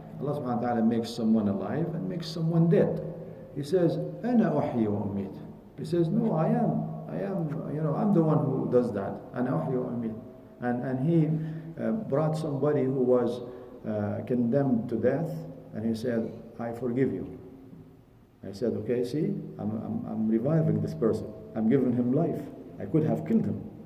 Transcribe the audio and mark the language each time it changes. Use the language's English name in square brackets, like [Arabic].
[English] Allah subhanahu wa ta'ala makes someone alive and makes someone dead. He says [Arabic] أنا أحيي وأميت. [English] He says no, I am I'm the one who does that. [Arabic] أنا أحيي وأميت. [English] And he brought somebody who was condemned to death, and he said, I forgive you. I said, okay, see, I'm reviving this person. I'm giving him life. I could have killed him.